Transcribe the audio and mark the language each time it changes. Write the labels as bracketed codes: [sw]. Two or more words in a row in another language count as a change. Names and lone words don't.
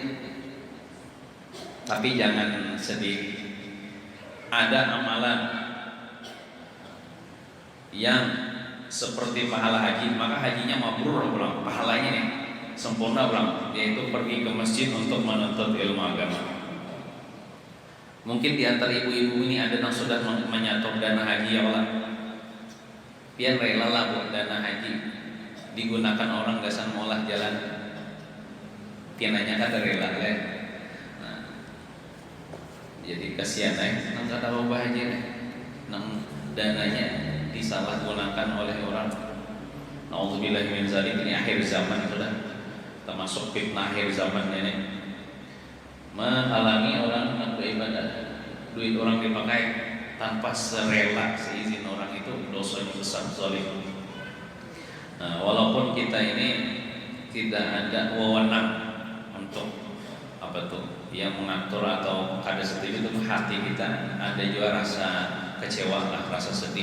[id] Tapi jangan sedih, ada amalan yang seperti pahala haji, maka hajinya mabrur pulang, pahalanya nih sempurna pulang, yaitu pergi ke masjid untuk menuntut ilmu agama. Mungkin di antara ibu-ibu ini ada yang sudah menyator dana haji, [ar] يا الله, [bjn] pian rela lah buat dana haji digunakan orang gasan molah jalan, pian nanya kata rela lah. Jadi kasihan nang kata mau bahagia nang dananya disalahgunakan oleh orang. [ar] نعوذ بالله من ذلك. [id] Ini akhir zaman sudah, termasuk fitnah akhir zaman ini, menghalangi orang untuk beribadah. Duit orang dipakai tanpa serela seizin orang, itu dosanya besar, zalim. Nah, walaupun kita ini tidak ada wewenang untuk apa tuh yang mengatur atau ada seperti itu, hati kita ada juga rasa kecewa lah, rasa sedih.